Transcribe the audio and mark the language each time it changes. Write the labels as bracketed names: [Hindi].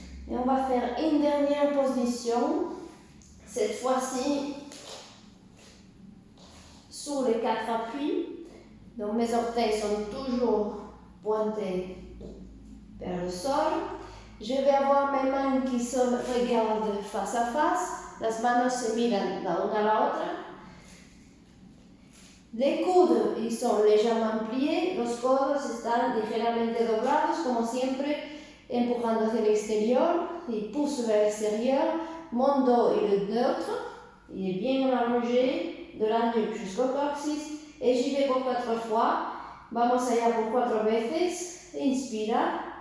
[French] Et on va faire une dernière position, cette fois-ci sur les 4 appuis. Donc mes orteils sont toujours pointés vers le sol. Je vais avoir mes mains qui se regardent face à face. [Spanish] Las manos se miran la una a la otra. [French] Les coudes ils sont légèrement pliés. [Spanish] Los codos están ligeramente doblados, como siempre. Empujando hacia el exterior y [French] pousse vers l'extérieur. Mon dos il est neutre, il est bien allongé de la nuque jusqu'au coccyx et j'y vais pour 4 fois. [Spanish] Vamos allá por 4 veces. Inspira.